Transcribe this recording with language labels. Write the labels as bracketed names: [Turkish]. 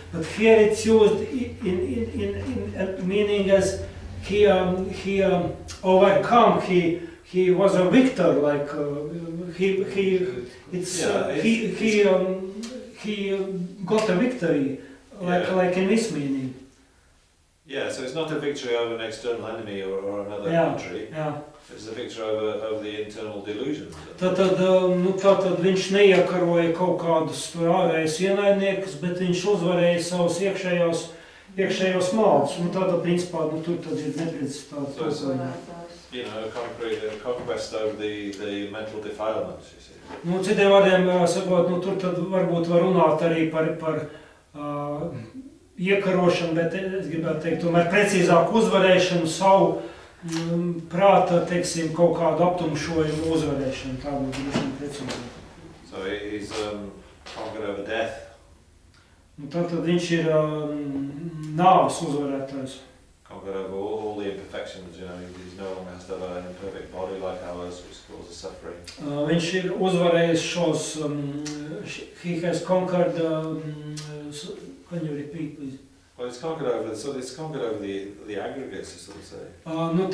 [English] But here it's used in meaning as he overcome, he was a victor, like he got a victory, like in this meaning. Yeah, so it's not a victory over an external enemy or another country. Yeah. It's a victory over the internal delusions. [Latvian] Tātad viņš neiekaroja kaut kādus ārējus ienaidniekus, bet viņš uzvarēja savus iekšējos maldus. Tātad, principā, tur tad ir neprecizitāte. [English] You know, conquest over the mental defilements, you see. [Latvian] Citiem vārdiem sakot, tur tad varbūt var runāt arī par iekarošanu, bet es gribētu teikt, tomēr precīzāk uzvarēšanu savu prāta, teiksim, kaut kādu aptumšojumu uzvarēšanu, tā būtu droši precīzāk. [English] So he's conquered over death. [Latvian] Tātad viņš ir nāves uzvarētājs. [English] Conquered over all the imperfections, you know, he no longer has to have an imperfect body like ours, which causes suffering. [Latvian] Viņš ir uzvarējis šos, [English] he has conquered, can you repeat, please? Well, it's conquered over the aggregates, as sort of say.